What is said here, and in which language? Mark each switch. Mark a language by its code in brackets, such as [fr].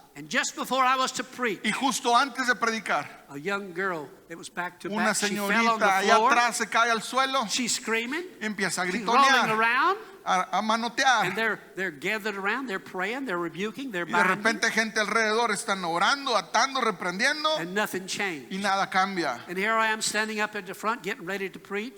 [en] And just before I was to preach, [es] y justo antes de predicar, [en] a young girl that was back to [es] una [en] back, she fell on [es] señorita [en] the [es] allá [en] floor. [es] atrás se cae al suelo [en] She's screaming. [es] y empieza a [en] She's rolling [es] gritonear, [en] around. [es] a manotear. [en] And they're gathered around, they're praying, they're rebuking, they're [es] Y de [en] binding, [es] repente gente alrededor están orando, atando, reprendiendo [en] and nothing changed. [es] y nada cambia. [en] And here I am standing up at the front getting ready to preach.